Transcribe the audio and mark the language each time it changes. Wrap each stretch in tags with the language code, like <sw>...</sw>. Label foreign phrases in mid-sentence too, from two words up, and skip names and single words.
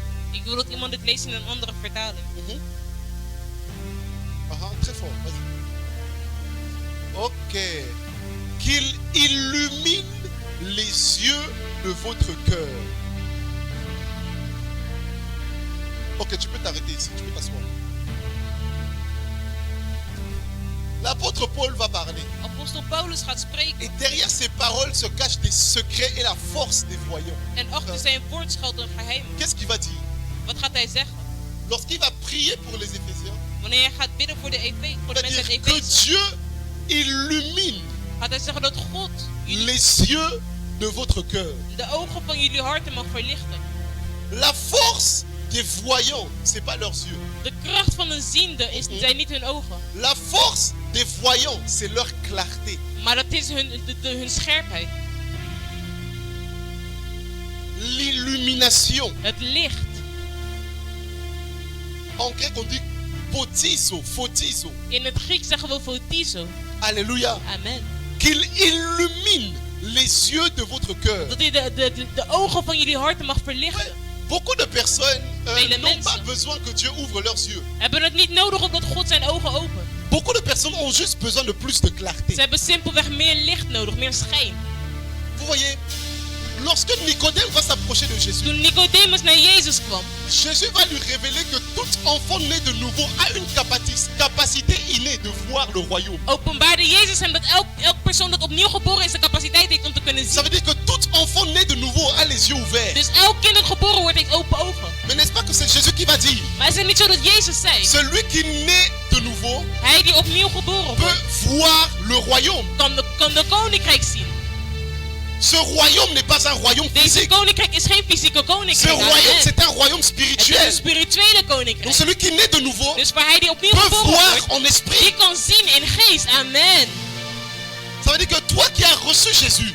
<nl>Ik wil dat iemand het leest in een andere vertaling.</nl> <fr>Mhm. Aha, très fort, vas-y. Ok. Qu'il illumine les yeux de votre cœur. Ok, tu peux t'arrêter ici, tu peux t'asseoir. L'apôtre Paul va parler.</fr> <nl>Apostel Paulus gaat spreken.</nl> <fr>Et derrière ces paroles se cachent des secrets et la force des voyants.</fr> <nl>En achter zijn woord schuilt een geheim.</nl> <fr>Qu'est-ce qu'il va dire?</fr> <nl>Wat gaat hij zeggen?</nl> <fr>Lorsqu'il va prier pour les Éphésiens,</fr> <nl>Wanneer hij gaat bidden voor de</nl> <fr>il va</fr> <nl>mensen</nl> <fr>dire</fr> <nl>uit</nl> <fr>que</fr> <nl>Efeze,</nl> <fr>Dieu illumine</fr> <nl>gaat hij zeggen dat God jullie</nl> <fr>les yeux de votre cœur.</fr> <nl>de ogen van jullie harten mag verlichten.</nl> <fr>La force des voyants, c'est pas leurs yeux.</fr> <nl>De kracht van een ziende zijn niet hun ogen,</nl> <fr>La force des voyants, c'est leur clarté.</fr> <nl>maar dat is hun scherpheid.</nl> <fr>L'illumination.</fr> <nl>Het licht.</nl> <fr>En grec, on dit photizo, photizo.</fr> <nl>In het Grieks zeggen we photizo.</nl> <fr>Alléluia. Amen. Qu'il illumine les yeux de votre cœur.</fr> <nl>Dat hij de ogen van jullie harten mag verlichten.</nl> <fr>Beaucoup de personnes</fr> <nl>Vele</nl> <fr>n'ont</fr> <nl>mensen.</nl> <fr>pas besoin que Dieu ouvre leurs yeux.</fr> <nl>Hebben het niet nodig omdat God zijn ogen opent.</nl> <fr>Beaucoup de personnes ont juste besoin de plus de clarté.</fr> <nl>Ze hebben simpelweg meer licht nodig, meer schijn.</nl> <fr>Vous voyez, lorsque Nicodème va s'approcher de Jésus,</fr> <nl>Toen Nicodemus naar Jezus kwam,</nl> <fr>Jésus va lui révéler que tout enfant né de nouveau a une capacité innée de voir le royaume.</fr> <nl>openbaarde Jezus hem dat elk persoon dat opnieuw geboren is de capaciteit heeft om te kunnen</nl> <fr>Ça</fr> <nl>zien.</nl> <fr>veut dire que tout enfant né de nouveau a les yeux ouverts.</fr> <nl>Dus elk kind dat geboren wordt heeft open ogen.</nl> <fr>Mais n'est-ce pas que c'est Jésus qui va dire,</fr> <nl>Maar is het niet zo dat Jezus zei,</nl> <fr>celui qui naît de nouveau</fr> <nl>hij die opnieuw geboren</nl> <fr>peut</fr> <nl>wordt,</nl> <fr>voir le royaume.</fr> <nl>kan de koninkrijk zien.</nl> <fr>Ce royaume n'est pas un royaume</fr> <nl>Deze</nl> <fr>physique.</fr> <nl>koninkrijk is geen fysieke</nl> <fr>Ce</fr> <nl>koninkrijk.</nl> <fr>royaume, Amen. c'est un royaume</fr> <nl>Het is</nl> <fr>spirituel.</fr> <nl>een spirituele</nl> <fr>Donc</fr> <nl>koninkrijk.</nl> <fr>celui qui naît de nouveau</fr> <nl>Dus waar hij die opnieuw</nl> <fr>peut</fr> <nl>geboren</nl> <fr>voir</fr> <nl>wordt,</nl> <fr>en esprit.</fr> <nl>die kan zien in geest. Amen.</nl> <fr>Ça veut dire que toi qui as reçu Jésus,</fr>